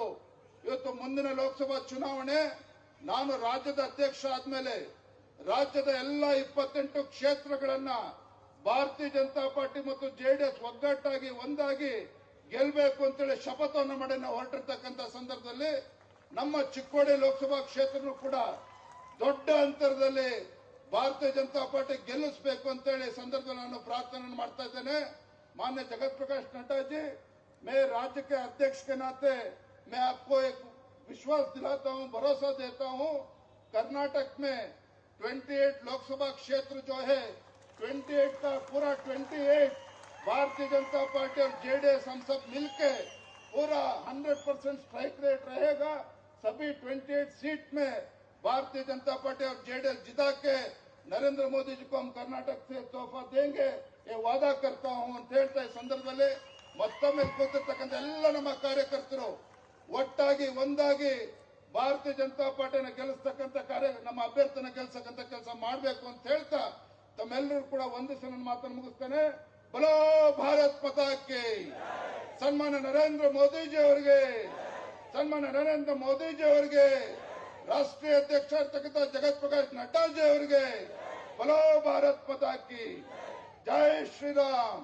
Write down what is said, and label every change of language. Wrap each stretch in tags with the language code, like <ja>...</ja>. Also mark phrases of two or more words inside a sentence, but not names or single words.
<kn>ಇವತ್ತು ಮುಂದಿನ ಲೋಕಸಭಾ ಚುನಾವಣೆ, ನಾನು ರಾಜ್ಯದ ಅಧ್ಯಕ್ಷ ಆದ್ಮೇಲೆ ರಾಜ್ಯದ ಎಲ್ಲ 28 ಕ್ಷೇತ್ರಗಳನ್ನ ಭಾರತೀಯ ಜನತಾ ಪಾರ್ಟಿ ಮತ್ತು ಜೆಡಿಎಸ್ ಒಗ್ಗಟ್ಟಾಗಿ ಒಂದಾಗಿ ಗೆಲ್ಲಬೇಕು ಅಂತೇಳಿ ಶಪಥವನ್ನು ಮಾಡಿ ನಾವು ಹೊರಟಿರ್ತಕ್ಕಂಥ ಸಂದರ್ಭದಲ್ಲಿ ನಮ್ಮ ಚಿಕ್ಕೋಡಿ ಲೋಕಸಭಾ ಕ್ಷೇತ್ರನೂ ಕೂಡ ದೊಡ್ಡ ಅಂತರದಲ್ಲಿ ಭಾರತೀಯ ಜನತಾ ಪಾರ್ಟಿ ಗೆಲ್ಲಿಸಬೇಕು ಅಂತೇಳಿ ಸಂದರ್ಭದಲ್ಲಿ ನಾನು ಪ್ರಾರ್ಥನೆ ಮಾಡ್ತಾ ಇದ್ದೇನೆ.</kn> <hi>माननीय जगत प्रकाश नड्डा जी, मैं राज्य के अध्यक्ष के नाते मैं आपको एक विश्वास दिलाता हूं, भरोसा देता हूं, कर्नाटक में 28 लोकसभा क्षेत्र जो है 28 का पूरा 28 भारतीय जनता पार्टी और जेडीएस हम सब मिलके पूरा 100%</hi> <en>strike rate</en> <hi>रहेगा. सभी 28 सीट में भारतीय जनता पार्टी और जेडीएस जिता के नरेंद्र मोदी जी को हम कर्नाटक से तोहफा देंगे, ये वादा करता हूं</hi> <kn>ಅಂತ ಹೇಳ್ತಾ ಈ ಸಂದರ್ಭದಲ್ಲಿ ಮತ್ತೊಮ್ಮೆ ಕೂತಿರ್ತಕ್ಕಂಥ ಎಲ್ಲ ನಮ್ಮ ಕಾರ್ಯಕರ್ತರು ಒಟ್ಟಾಗಿ ಒಂದಾಗಿ ಭಾರತೀಯ ಜನತಾ ಪಾರ್ಟಿನ ಗೆಲ್ಲಿಸ್ತಕ್ಕಂಥ ನಮ್ಮ ಅಭ್ಯರ್ಥಿನ ಗೆಲ್ಲಿಸತಕ್ಕಂಥ ಕೆಲಸ ಮಾಡಬೇಕು ಅಂತ ಹೇಳ್ತಾ ತಮ್ಮೆಲ್ಲರೂ ಕೂಡ ವಂದಿಸಿ ನನ್ನ ಮಾತನ್ನು ಮುಗಿಸ್ತೇನೆ.</kn> <hi>बोलो भारत माता की,</hi> <kn>ಸನ್ಮಾನ್ಯ ನರೇಂದ್ರ ಮೋದಿಜಿ ಅವರಿಗೆ, ಸನ್ಮಾನ್ಯ ನರೇಂದ್ರ ಮೋದಿಜಿ ಅವರಿಗೆ, ರಾಷ್ಟ್ರೀಯ ಅಧ್ಯಕ್ಷ ಇರ್ತಕ್ಕಂಥ ಜಗತ್ ಪ್ರಕಾಶ್ ನಡ್ಡಾಜಿ ಅವರಿಗೆ</kn> <hi>बोलो भारत माता की, जय श्रीराम.</hi>